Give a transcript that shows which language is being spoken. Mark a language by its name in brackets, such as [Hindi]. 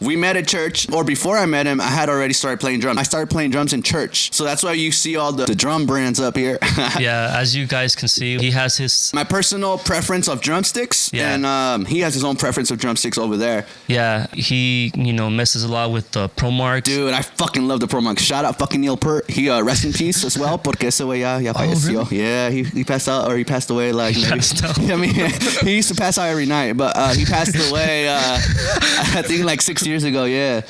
[English] We met at church, or before I met him, I had already started playing drums. I started playing drums in church. So that's why you see all the drum brands up here. Yeah, as you guys can see, he has my personal preference of drumsticks, and he has his own preference of drumsticks over there. Yeah, he, messes a lot with the Pro Marks. Dude, I fucking love the Pro Marks. Shout out fucking Neil Peart. He rest in peace as well, [Spanish] porque ese güey ya falleció. [English] Really? Yeah, he passed out, or he passed away like passed out. I mean, he used to pass out every night, but he passed away I think like 6 years ago, yeah.